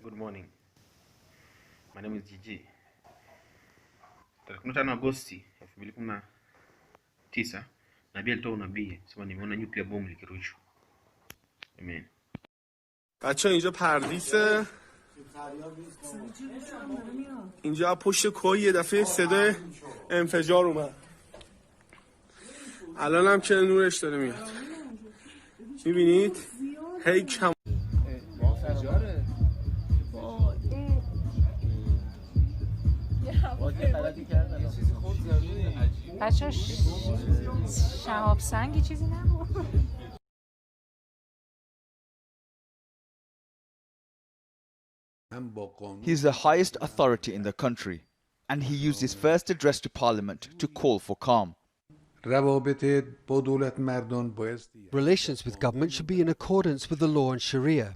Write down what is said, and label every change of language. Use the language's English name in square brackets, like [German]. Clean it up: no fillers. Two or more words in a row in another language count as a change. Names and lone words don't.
[English] morning. My name is Gigi. [Swahili] Tarehe 15 Agosti 2019, Nabii alitoa unabii sema nimeona Nyuklia bomb Likirushwa. Amen. [Persian] بچه اینجا پردیسه، اینجا پشت کوه یه دفعه صدای انفجار اومد. الان هم که نورش داره میاد. میبینید؟ هی کم بچه شهاب سنگی چیزی نبود. [English] He is the highest authority in the country, and he used his first address to Parliament to call for calm. Relations with government should be in accordance with the law and Sharia.